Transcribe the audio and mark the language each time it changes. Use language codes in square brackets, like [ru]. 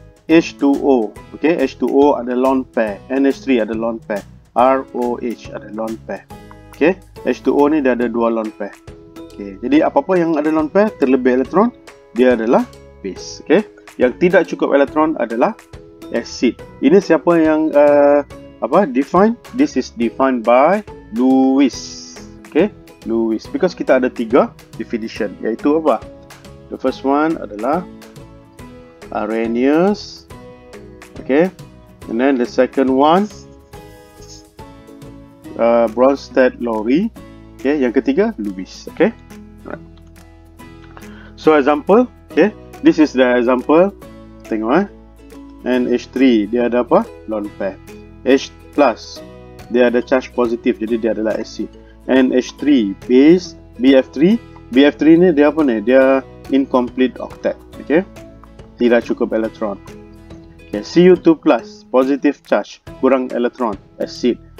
[ms] H2O, okay, H2O ada lone pair. NH3 ada lone pair. ROH ada lone pair. Okay, H2O ni dia ada dua lone pair. Okay, jadi apa-apa yang ada lone pair terlebih elektron, dia adalah base. Okay, yang tidak cukup elektron adalah acid. Ini siapa yang define? [en] This is defined by Lewis. [ms] Okay, Lewis. Because kita ada 3 definition, iaitu apa? [en] The first one adalah Arrhenius. Okay, and then the second one Bronsted, Lowry. Okay, [ms] yang ketiga [en] Lewis. Okay, right. So example, okay, this is the example. [ms] Tengok NH3 dia ada apa? Lone pair. H+, dia ada charge positif, jadi dia adalah acid. NH3 base, BF3. BF3 ni dia apa ni? Dia incomplete octet. Okay, tidak cukup elektron. Okay, Cu2+, positive charge, kurang elektron, acid.